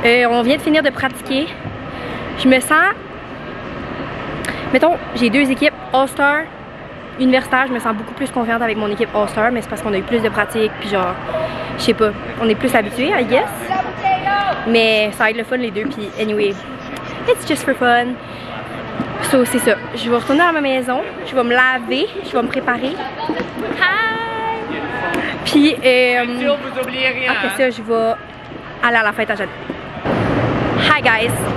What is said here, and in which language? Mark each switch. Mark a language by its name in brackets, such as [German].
[French] On vient de finir de pratiquer. Je me sens... Mettons, j'ai deux équipes All-Star, universitaire. Je me sens beaucoup plus confiante avec mon équipe All-Star. Mais c'est parce qu'on a eu plus de pratique. Puis genre, je sais pas, on est plus habitués, [English] I guess. [French] Mais ça va être le fun les deux. [English] Puis anyway, it's just for fun. [French] So, c'est ça. Je vais retourner à ma maison. Je vais me laver. Je vais me préparer. [English] Hi! [French] Puis, après ça, je vais aller à la fête à Jeanne. [English] Hi guys!